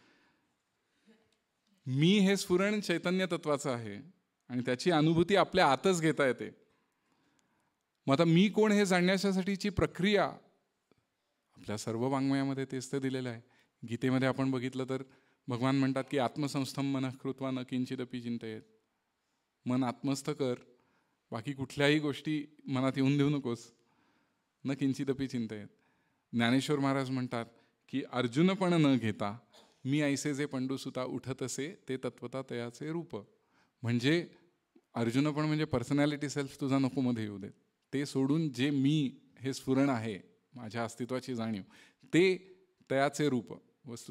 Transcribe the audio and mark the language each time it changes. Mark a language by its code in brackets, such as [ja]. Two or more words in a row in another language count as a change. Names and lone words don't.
[mr] मी हे स्फुरण चैतन्य तत्वाचं आहे आणि त्याची अनुभूती आपल्या आतच घेता येते. मग आता मी कोण हे जाणण्यासाठीची प्रक्रिया आपल्या सर्व वाङ्मयामध्ये तेच तर दिलेलं आहे. गीतेमध्ये आपण बघितलं तर भगवान म्हणतात की [sa] आत्मसंस्थम मनः कृत्वा न किंचिदपि चिंतयेत. [mr] मन आत्मस्थ कर, बाकी कुठल्याही गोष्टी मनात येऊन देऊ नकोस. [sa] न किंचिदपि चिंतयेत. [mr] ज्ञानेश्वर महाराज म्हणतात की अर्जुनपण न घेता मी ऐसे जे पंडुसुता उठतसे ते तत्वता तयाचे रूप. म्हणजे अर्जुनपण म्हणजे [en] personality self [mr] तुझा नको मध्ये येऊ दे. ते सोडून जे मी हे स्फुरण आहे, माझ्या अस्तित्वाची जाणीव, ते तयाचे रूप वस्तुत.